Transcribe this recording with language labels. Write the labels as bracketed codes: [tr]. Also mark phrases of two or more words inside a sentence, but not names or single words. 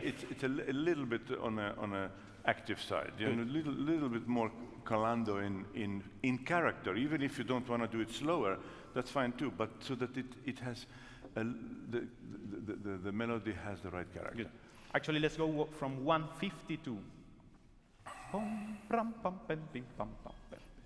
[en] it's a little bit on a active side, you know, a little bit more calando in character. Even if you don't want to do it slower, that's fine too. But so that it has the melody has the right character. Good. Actually, let's go from 152. Pom, pram, pam, pam, pim, pam, pam, pam.